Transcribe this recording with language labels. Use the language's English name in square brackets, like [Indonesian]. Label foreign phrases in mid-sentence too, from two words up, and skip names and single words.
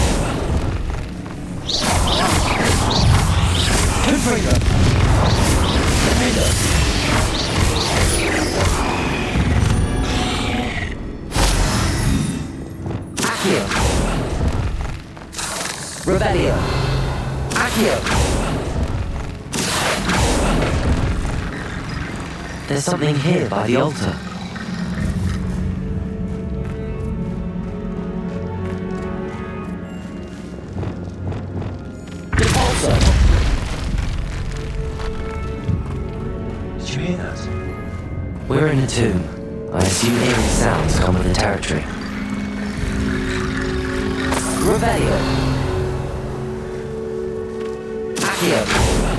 [English] Confringo. Defender. Accio. Revelio. Accio. There's something here by the altar. Repulsor. Did you hear that? We're in a tomb. I assume eerie sounds come with the territory. Revelio. Accio.